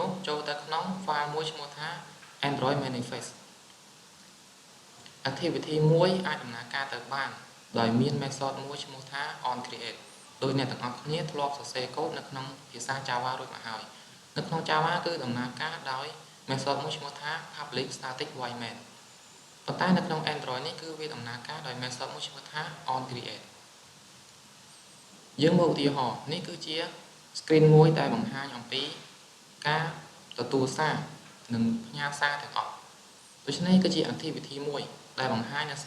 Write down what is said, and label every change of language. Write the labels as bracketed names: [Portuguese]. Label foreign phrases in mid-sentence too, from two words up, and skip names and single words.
[Khmer] នោះចូលទៅក្នុង file មួយឈ្មោះថា Android manifest activity មួយអាចដំណើរការទៅបានដោយមាន method មួយឈ្មោះថា onCreate ដោយអ្នកទាំងអស់គ្នាធ្លាប់សរសេរកូដនៅក្នុងភាសា Java រួចមកហើយនៅក្នុង Java គឺដំណើរការដោយ method មួយឈ្មោះថា [English] public static void main [Khmer] ប៉ុន្តែនៅក្នុង Android នេះគឺវាដំណើរការដោយ method មួយឈ្មោះថា onCreate យើងមើលឧទាហរណ៍នេះគឺជា screen មួយដែលបង្ហាញអំពីការទទួលសារនិងផ្ញើសារទាំងអស់ដូច្នេះគឺជា activity មួយដែលបង្ហាញនៅសារ